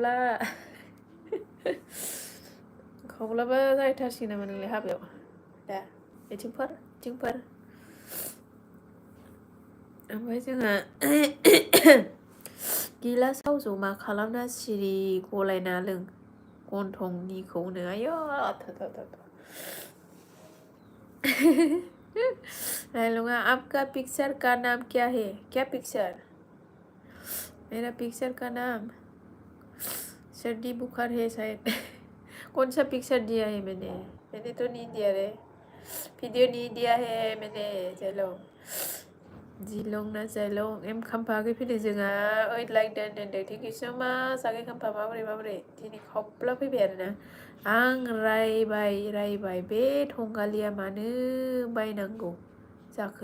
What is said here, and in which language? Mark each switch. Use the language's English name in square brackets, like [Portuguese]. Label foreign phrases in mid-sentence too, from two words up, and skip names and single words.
[Bodo] खावब्लाबो जाहैथारसिगोन नामा नोंलाय हाबायाव दा बिथिंफोर ओमफ्राय जोंहा गिलासाव जमा खालामना सिरि गलायना लों गन्थंनिखौनो आयौ रायलुंगा [Hindi] आपका पिक्चर का नाम क्या है क्या पिक्चर मेरा पिक्चर का नाम सर्दी बुखार है शायद। कौन सा पिक्चर दिया है मैंने तो नहीं दिया रे वीडियो नहीं दिया है मैंने चलो [Bodo] Jilong na Jailong em खाम्फाखै फैदों जोंहा ओइद लाइक दोनदों [English] thank you so much [Bodo] आगै खाम्फा माबोरै दिनै खब्ला फैबाय आरोना आं रायबाय बे थंगालिया मानो बायनांगौ जाखो